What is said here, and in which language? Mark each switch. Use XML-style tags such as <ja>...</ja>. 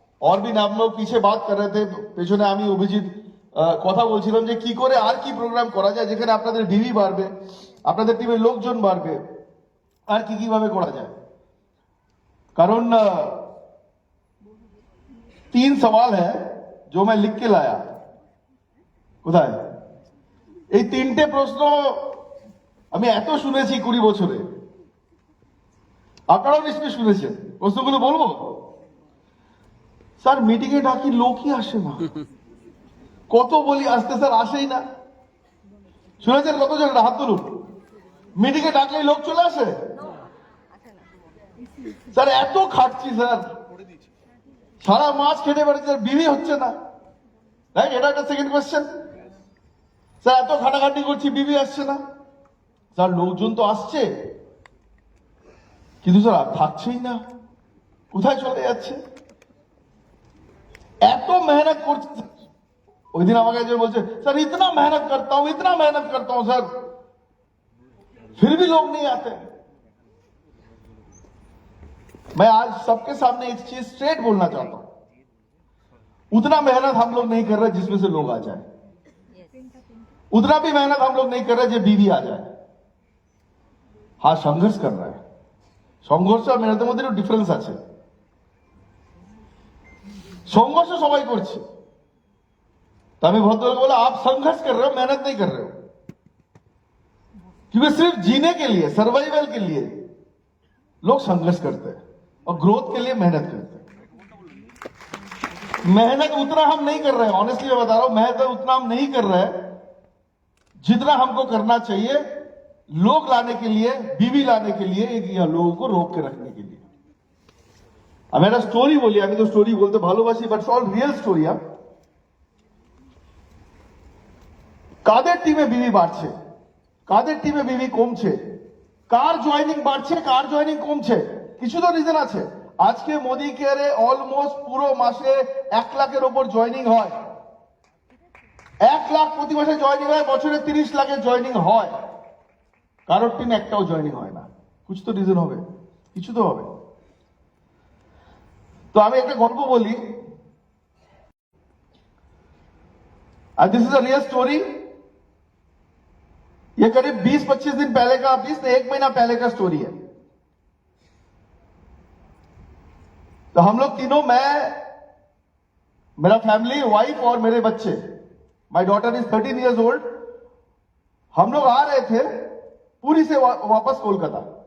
<hi>और भी नाम लोग पीछे बात कर रहे थे,</hi> <bn>পেছনে আমি অভিজিৎ কথা বলছিলাম যে কি করে আর কি প্রোগ্রাম করা যায় যেখানে আপনাদের ডিভি বাড়বে, আপনাদের টিমের লোকজন বাড়বে, আর কি কিভাবে করা যায়।</bn> <hi>কারণ 3 सवाल है जो मैं लिख के लाया।</hi> <bn>কোথায় এই 3টে প্রশ্ন আমি এত শুনেছি 20 বছরে, আপনারাও নিশ্চয়ই শুনেছেন। প্রশ্নগুলো বলবো? স্যার মিটিং এ ডাকি লোকই আসে না, কত বলি আসতে স্যার আসেই না। শুনেছেন কতজন? হাত তুলুন। মিটিং এ ডাকলেই লোক চলে আসে? স্যার এত খাটছি স্যার, সারা মাস খেটে বেড়াচ্ছি স্যার, বিলি হচ্ছে না। রাইট, এটা একটা সেকেন্ড কোয়েশ্চেন। স্যার এত খাটাখাটি করছি, বিবি আসছে না। স্যার লোকজন তো আসছে কিন্তু স্যার থাকছেই না, কোথায় চলে যাচ্ছে। এত মেহনত করছে। ওই দিন আমাকে একজন বলছে</bn> <hi>सर इतना मेहनत करता हूं सर, फिर भी लोग नहीं आते। मैं आज सबके सामने एक चीज स्ट्रेट बोलना चाहता हूं, उतना मेहनत हम लोग नहीं कर रहे जिसमें से लोग आ जाए, उतना भी मेहनत हम लोग नहीं कर रहे जो बीवी आ जाए। हाँ संघर्ष कर रहा है,</hi> <bn>সংঘর্ষ আর মেহনতের মধ্যে একটু ডিফারেন্স আছে। সংঘর্ষ সবাই করছে,</bn> <hi>तो हमें बहुत लोग बोला आप संघर्ष कर रहे हो, मेहनत नहीं कर रहे हो। क्योंकि सिर्फ जीने के लिए, सर्वाइवल के लिए लोग संघर्ष करते हैं और ग्रोथ के लिए मेहनत करते हैं। मेहनत उतना हम नहीं कर रहे हैं, ऑनेस्टली मैं बता रहा हूं, मेहनत उतना हम नहीं कर रहे हैं जितना हमको करना चाहिए लोग लाने के लिए, बीवी लाने के लिए, या लोगों को रोक के रखने के लिए। अब मेरा स्टोरी बोलिए,</hi> <bn>আমি তো স্টোরি বলতে ভালোবাসি,</bn> <en>But all real story.</en> <bn>কাদের টিমে বিবি বাড়ছে, কাদের টিমে বিবি কমছে, কার জয়েনিং বাড়ছে, কার জয়েনিং কমছে, কিছু তো রিজন আছে। আজকে মোদি কেয়ারে অলমোস্ট পুরো মাসে 1 লাখের উপর জয়েনিং হয়, 1 লাখ প্রতি মাসে জয়েনিং হয়, বছরে 30 লাখের জয়েনিং হয়। কারোর টিম একটাও জয়েনিং হয় না, কিছু তো রিজন হবে, কিছু তো হবে। তো আমি একটা গল্প বলি,</bn> <en>আর this is a real story.</en> <hi>ये करीब 20-25 दिन पहले का, 20 से 1 महीना पहले का स्टोरी है। तो हम लोग तीनों, मैं, मेरा फैमिली, वाइफ और मेरे बच्चे,</hi> <en>my daughter is 13 years old,</en> <hi>हम लोग आ रहे थे पुरी से वापस कोलकाता।</hi>